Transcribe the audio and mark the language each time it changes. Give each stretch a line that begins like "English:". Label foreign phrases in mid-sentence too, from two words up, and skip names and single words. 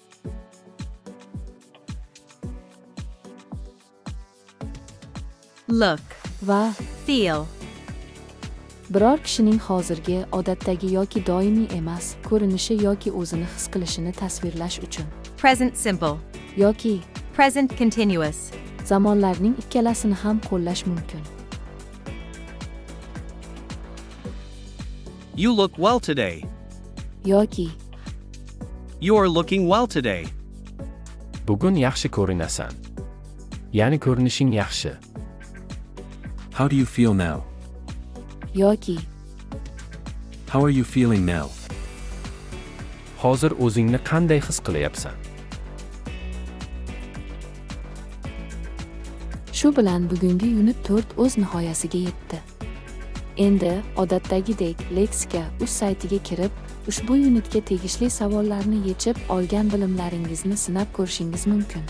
English: Look.
Uzbek: Va
English: Feel.
Uzbek: biror kishining hozirgi, odatdagi yoki doimiy emas, ko'rinishi yoki o'zini his qilishini tasvirlash uchun
English: Present simple.
Uzbek: yoki
English: Present continuous.
Uzbek: zamonlarning ikkalasini ham qo'llash mumkin.
English: You look well today.
Uzbek: Yoki
English: You're looking well today.
Uzbek: Bugun yaxshi ko'rinasan. Ya'ni ko'rinishing yaxshi.
English: How do you feel now?
Uzbek: yoki
English: How are you feeling now?
Uzbek: Hozir o'zingni qanday his qilyapsan? Shu bilan bugungi unit 4 o'z nihoyasiga yetdi. Endi odatdagidek Lexika.uz saytiga kirib, ushbu unitga tegishli savollarni yechib olgan bilimlaringizni sinab ko'rishingiz mumkin.